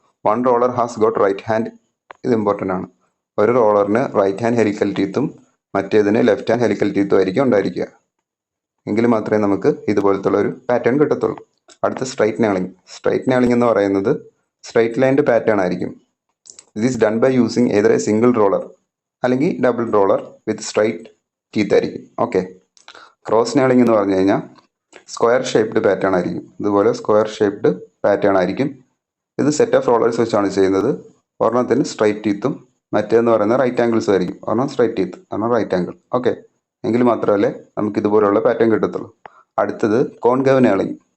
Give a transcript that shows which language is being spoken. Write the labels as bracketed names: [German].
[English] One roller has got right hand. [Malayalam] ഇത് important ആണ്. ഒരു റോളറിന് right hand helical ടീത്തും മറ്റേതിന് left hand helical ടീത്തും ആയിരിക്കും ഉണ്ടായിരിക്കുക. എങ്കിൽ മാത്രമേ നമുക്ക് ഇതുപോലത്തുള്ള ഒരു പാറ്റേൺ കിട്ടത്തുള്ളൂ. അടുത്ത സ്ട്രൈറ്റ് നേളിംഗ്. സ്ട്രൈറ്റ് നേളിംഗ് എന്ന് പറയുന്നത് സ്ട്രൈറ്റ് ലൈൻഡ് പാറ്റേൺ ആയിരിക്കും. [English] This is done by using either a single roller അല്ലെങ്കിൽ double roller with straight teeth ആയിരിക്കും. [Malayalam] ഓക്കെ, ക്രോസ് നേളിംഗ് എന്ന് പറഞ്ഞു കഴിഞ്ഞാൽ സ്ക്വയർ ഷേപ്ഡ് പാറ്റേൺ ആയിരിക്കും. ഇതുപോലെ സ്ക്വയർ ഷേപ്ഡ് പാറ്റേൺ ആയിരിക്കും. ഇത് സെറ്റ് ഓഫ് റോളേഴ്സ് വെച്ചാണ് ചെയ്യുന്നത്. ഒരെണ്ണത്തിന് സ്ട്രൈറ്റ് ടീത്തും മറ്റേന്ന് പറയുന്നത് റൈറ്റ് ആംഗിൾസും ആയിരിക്കും. ഒരെണ്ണം സ്ട്രൈറ്റ് ടീത്ത്, ഒരെണ്ണം റൈറ്റ് ആംഗിൾ. ഓക്കെ, എങ്കിൽ മാത്രമല്ലേ നമുക്ക് ഇതുപോലുള്ള പാറ്റേൺ കിട്ടത്തുള്ളൂ. അടുത്തത് കോൺകേവ് നേളിംഗ്.